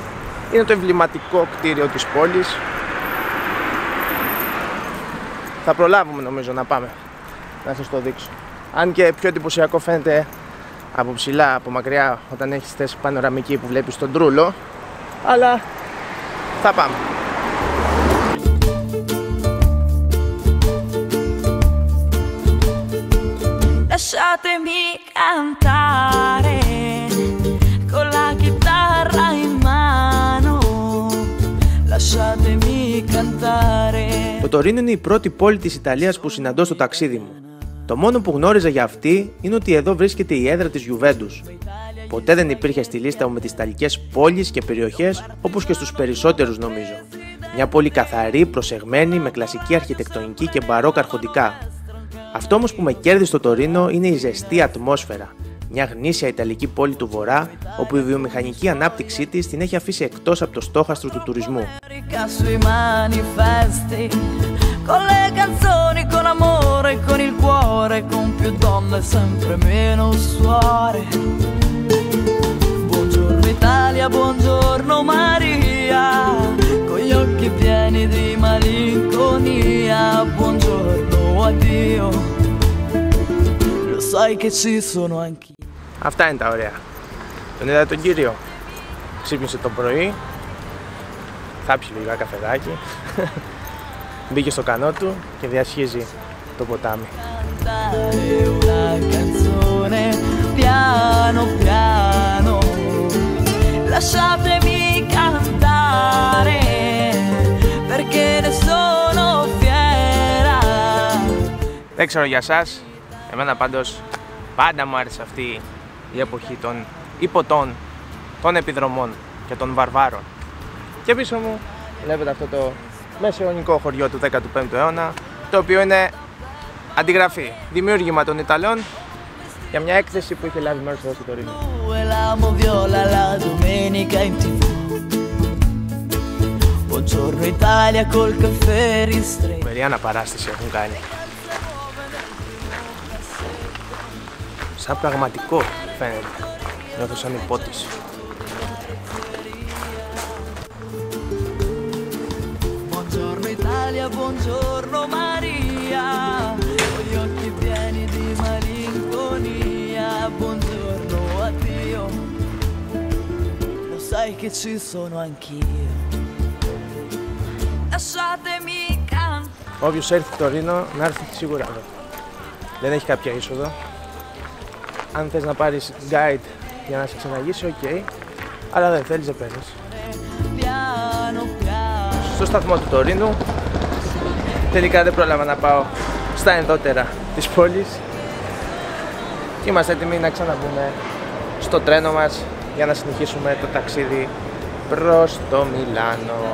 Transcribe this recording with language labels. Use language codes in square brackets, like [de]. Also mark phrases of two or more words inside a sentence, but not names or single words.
[el] Είναι το εμβληματικό κτίριο της πόλης. Θα προλάβουμε νομίζω να πάμε, να σας το δείξω. Αν και πιο εντυπωσιακό φαίνεται από ψηλά, από μακριά, όταν έχεις θέση πανοραμική που βλέπεις τον Τρούλο. Αλλά θα πάμε. [it] Lasciatemi cantare con la chitarra in mano. Lasciatemi cantare. [el] Το Τωρίνο είναι η πρώτη πόλη της Ιταλίας που συναντώ στο ταξίδι μου. Το μόνο που γνώριζα για αυτή είναι ότι εδώ βρίσκεται η έδρα της Γιουβέντους. Ποτέ δεν υπήρχε στη λίστα μου με τις ιταλικές πόλεις και περιοχές, όπως και στους περισσότερους νομίζω. Μια πόλη καθαρή, προσεγμένη, με κλασική αρχιτεκτονική και μπαρόκα αρχοντικά. Αυτό όμως που με κέρδισε στο Τωρίνο είναι η ζεστή ατμόσφαιρα. Μια γνήσια Ιταλική πόλη του Βορρά, όπου η βιομηχανική ανάπτυξή της την έχει αφήσει εκτός από το στόχαστρο του τουρισμού. [it] Con le canzoni, con amore, con il cuore, con più donne, sempre meno suore. Buongiorno Italia, buongiorno Maria, con gli occhi pieni di malinconia. Buongiorno, addio. Lo sai che ci sono anch'io. [el] Αυτά είναι τα ωραία. Τον είδατε τον κύριο. Ξύπνησε το πρωί, θάψει λίγα καφεδάκι, μπήκε στο κανό του και διασχίζει το ποτάμι. [it] Piano piano, lasciatemi cantare, perché ne sono fiera. [el] Δεν ξέρω για σας, εμένα πάντως πάντα μου άρεσε αυτή η εποχή των υποτών, των επιδρομών και των βαρβάρων. Και πίσω μου βλέπετε αυτό το μεσαιωνικό χωριό του 15ου αιώνα, το οποίο είναι αντιγραφή, δημιούργημα των Ιταλών για μια έκθεση που είχε λάβει μέρος εδώ στο Τωρίνο. Μερία αναπαράσταση έχουν κάνει. Σαν πραγματικό φαίνεται. Νιώθω σαν υπότης. [it] Buongiorno Italia, buongiorno Maria, con gli occhi pieni di malinconia, buongiorno addio, lo sai che ci sono anch'io, lasciatemi cantare. [el] Όποιος έρθει στο Τωρίνο να έρθει σίγουρα εδώ. Δεν έχει κάποια είσοδο. Αν θες να πάρεις guide για να σε ξεναγήσει, ok, αλλά δεν θέλεις, δεν παίρνεις. Στο σταθμό του Τωρίνου τελικά δεν πρόλαβα να πάω στα ενδότερα της πόλης και είμαστε έτοιμοι να ξαναμπούμε στο τρένο μας για να συνεχίσουμε το ταξίδι προς το Μιλάνο.